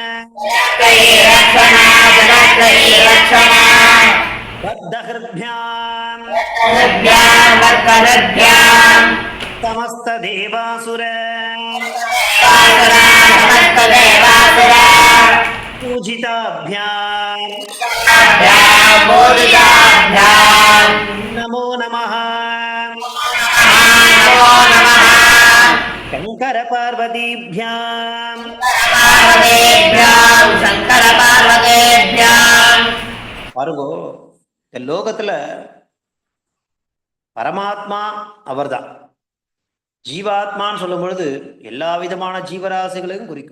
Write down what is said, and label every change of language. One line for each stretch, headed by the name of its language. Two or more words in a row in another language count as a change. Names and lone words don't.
Sanskrit: बद्धहृद्भ्यां समस्त देवासुर पूजिताभ्यां नमो नमः शंकर पार्वतीभ्यां
Tamil: பாருங்கோ இந்த லோகத்துல பரமாத்மா அவர்தான். ஜீவாத்மான்னு சொல்லும் பொழுது எல்லா விதமான ஜீவராசிகளையும் குறிக்கும்.